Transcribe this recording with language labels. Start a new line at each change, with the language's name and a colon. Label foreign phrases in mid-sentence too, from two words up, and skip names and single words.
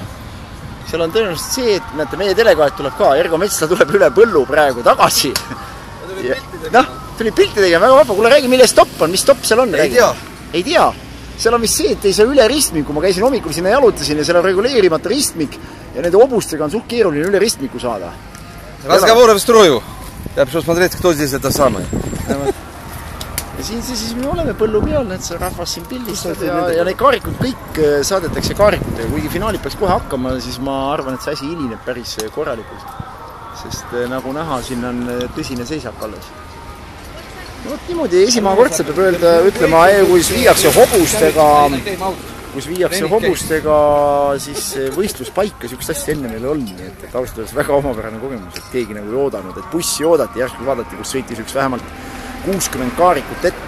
Estonian: Seal on tõenäoliselt see, et näete, meie delegaat tuleb ka. Ergo Metsla tuleb üle põllu praegu tagasi. Tuli pilti tegema, väga vapa. Kuule, räägi, mille stopp on? Mis stopp seal on? Ei tea. Seal on vist see, et ei saa üle ristmiku. Ma käisin hommikul sinna jalutasin ja seal on reguleerimata ristmik ja nende obustega on suht keeruline üle ristmiku saada.
Russian: Разговоры в строю. Я пришел смотреть, кто здесь это самое.
Estonian: Ja siin siis me oleme põllu peal, need see rahvas siin pildistad ja neid kaarikud kõik saadetakse kaarikutega. Kuigi finaalid peaks kohe hakkama, siis ma arvan, et see asi hilineb päris korralikult. Sest nagu näha, siin on tõsine seisak alles. No niimoodi esimakordselt peab ütlema, kus viiakse hobustega siis võistluspaika, siukest asja enne meil on, et ausalt öeldes väga omapärane kogemus, et keegi nagu ei oodanud, et bussi oodati, järsku vaadati, kus sõitis üks vähemalt 60 kaarikut ette.